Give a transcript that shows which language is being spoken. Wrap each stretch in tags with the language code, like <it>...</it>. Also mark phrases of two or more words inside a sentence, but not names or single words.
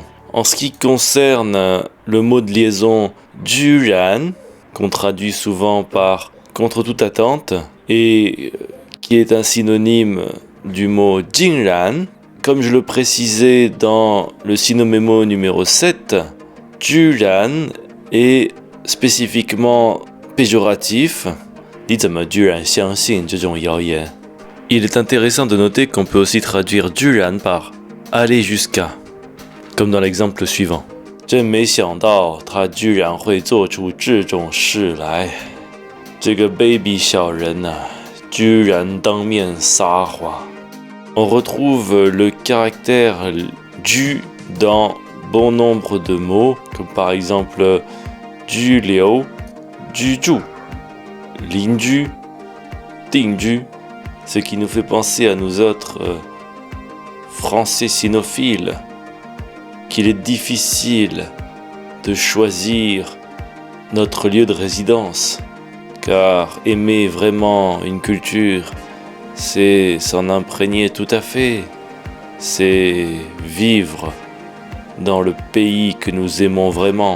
<fr>En ce qui concerne le mot de liaison juran, qu'on traduit souvent par contre toute attente, et qui est un synonyme du mot jingran, comme je le précisais dans le sinomémo numéro 7, juran est spécifiquement péjoratif. Il est intéressant de noter qu'on peut aussi traduire juran par aller jusqu'à, comme dans l'exemple suivant.</fr> <zh>真没想到他居然会做出这种事来，这个卑鄙小人啊，居然当面撒谎。</zh> <fr>On retrouve le caractère du dans bon nombre de mots, comme par exemple du liu, du zhu, linju, dingju, ce qui nous fait penser à nous autres Français sinophiles qu'il est difficile de choisir notre lieu de résidence, car aimer vraiment une culture, c'est s'en imprégner tout à fait, c'est vivre dans le pays que nous aimons vraiment.</fr>